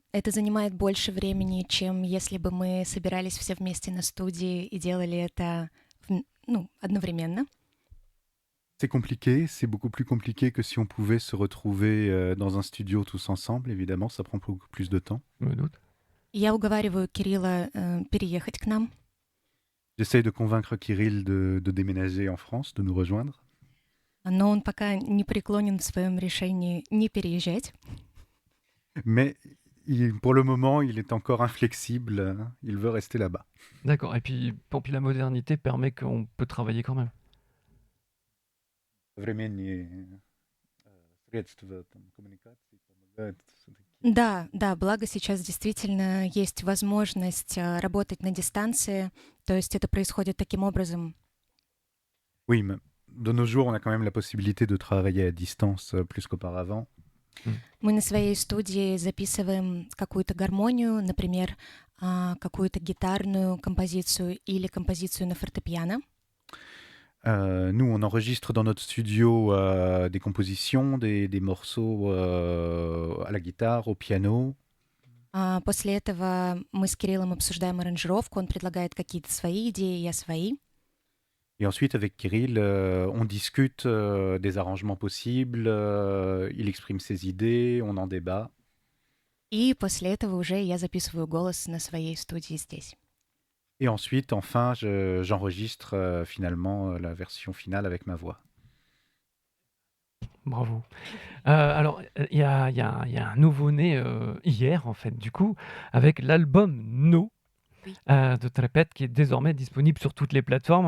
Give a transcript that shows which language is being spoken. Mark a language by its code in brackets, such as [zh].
[ru] Это занимает больше времени, чем если бы мы собирались все вместе на студии и делали это одновременно. [fr] C'est compliqué, c'est beaucoup plus compliqué que si on pouvait se retrouver dans un studio tous ensemble. Évidemment, ça prend beaucoup plus de temps. Je me doute. [ru] Я уговариваю Кирилла переехать к нам. [fr] J'essaye de convaincre Kirill de déménager en France, de nous rejoindre. [ru] Но он пока не преклонен в своем решении не переезжать. [fr] Mais pour le moment, il est encore inflexible. Il veut rester là-bas. D'accord. Et puis la modernité permet qu'on peut travailler quand même. [ru] Современные средства коммуникации помогают. Да, благо сейчас действительно есть возможность работать на дистанции, то есть это происходит таким образом. [fr] Oui, mais de nos jours, on a quand même la possibilité de travailler à distance plus qu'auparavant. [ru] Мы на своей студии записываем какую-то гармонию, например, какую-то гитарную композицию или композицию на фортепиано. [fr] Nous, on enregistre dans notre studio des compositions, des morceaux à la guitare, au piano. [ru] После этого мы с Кириллом обсуждаем аранжировку, он предлагает какие-то свои идеи, я свои. [fr] Et ensuite, avec Kirill, on discute des arrangements possibles, il exprime ses idées, on en débat. [ru] И после этого уже я записываю голос на своей студии здесь. [fr] Et ensuite, enfin, j'enregistre finalement la version finale avec ma voix. Bravo. Alors, il y a un nouveau-né hier, en fait, du coup, avec l'album No de Trépète, qui est désormais disponible sur toutes les plateformes.